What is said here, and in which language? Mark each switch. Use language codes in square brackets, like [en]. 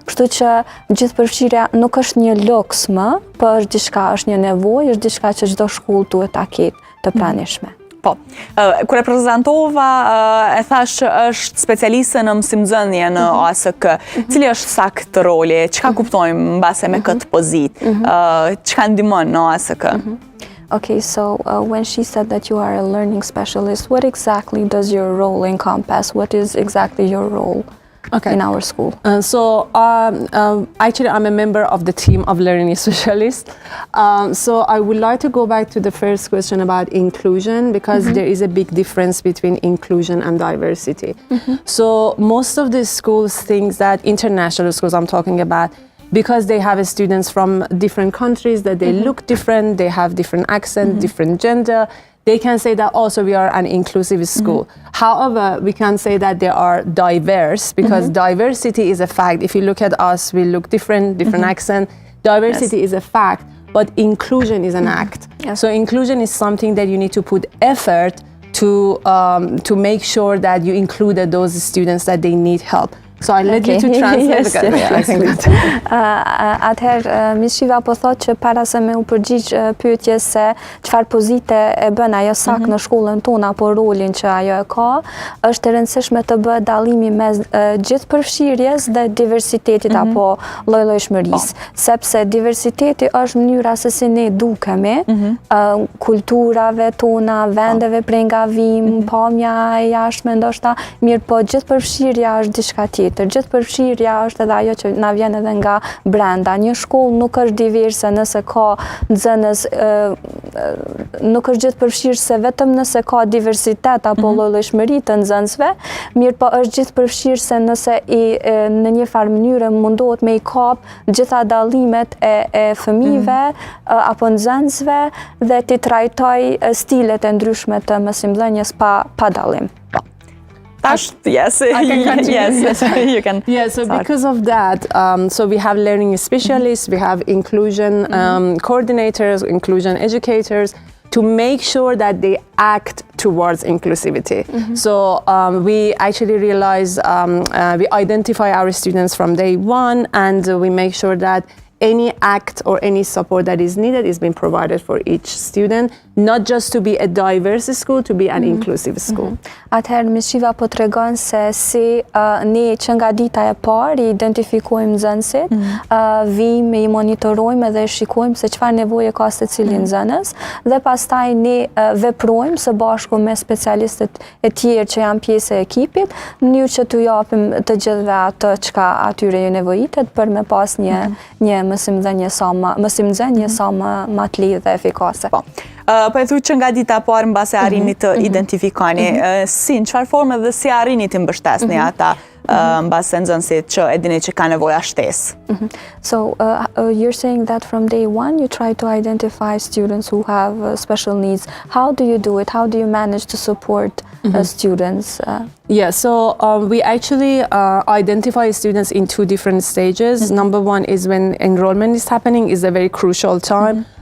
[sq] Kështu që gjithëpërfshirja nuk është një luks më, por është diçka, është një nevojë, është diçka që çdo shkollë duhet ta ketë të pranishme. Po, kur e prezantova, e thash që është specialiste në mësimdhënie në ASK. Cili është sakt roli? Çka kuptojmë mbase me këtë pozitë? Çka ndihmon në ASK? [en] Okay, so when she said that you are a learning specialist, what exactly does your role encompass? What is exactly your role in our school? Actually, I'm a member of the team of learning specialists. So I would like to go back to the first question about inclusion, because there is a big difference between inclusion and diversity. So most of the schools think that, international schools I'm talking about, because they have students from different countries, that they look different, they have different accent, different gender, they can say that also we are an inclusive school. However, we can say that they are diverse, because diversity is a fact. If you look at us, we look different accent. Diversity is a fact, but inclusion is an act. So inclusion is something that you need to put effort to make sure that you include those students that they need help. So I let you to translate I think that. [sq] Atëherë Miss Shiva po thotë që para se me u përgjigj pyetjes se çfarë pozite e bën ajo sakt në shkollën tonë apo rolin që ajo e ka, është e rëndësishme të bëhet dallimi mes gjithëpërfshirjes dhe diversitetit apo lloj-llojshmërisë, sepse diversiteti është mënyra se si ne dukemi, kulturave tona, vendeve prej nga vim, pamja e jashtme ndoshta, mirë po gjithëpërfshirja është diçka tjetër. Gjithëpërfshirja është edhe ajo që na vjen edhe nga brenda. Një shkollë nuk është diverse nëse ka nxënës, nuk është gjithëpërfshirëse vetëm nëse ka diversitet apo lloj-llojshmëri të nxënësve, mirë po është gjithëpërfshirëse nëse në një farë mënyrë mundohet me i kap gjitha dallimet e fëmijëve apo nxënësve dhe t'i trajtoj stilet e ndryshme të mësimdhënies pa dallim. [en] Yes, yes, you can. Yeah, so because of that, so we have learning specialists, we have inclusion coordinators, inclusion educators, to make sure that they act towards inclusivity. So we actually realize, we identify our students from day one, and we make sure that any act or any support that is needed is being provided for each student, not just to be a diverse school, to be an inclusive school. [sq] Atëherë Miss Shiva po tregon se si ne që nga dita e parë identifikojmë nxënësit, vim, i monitorojmë dhe shikojmë se çfarë nevoje ka secili nxënës, dhe pastaj ne veprojmë së bashku me specialistët e tjerë që janë pjesë e ekipit, në mënyrë që t'u japim të gjithëve atë çka atyre ju nevojitet për me pas një mësimdhënie sa më të lehtë dhe efikase. Po e thu që nga dita e parë mbase arrini të identifikoni, si, në çfarë forme dhe si arrini të mbështesni ata mbase nxënësit që e dini që ka nevoja shtesë. [en] So you're saying that from day one you try to identify students who have special needs. How do you do it? How do you manage to support students? Yeah, so we actually identify students in two different stages. Number one is when enrollment is happening, is a very crucial time.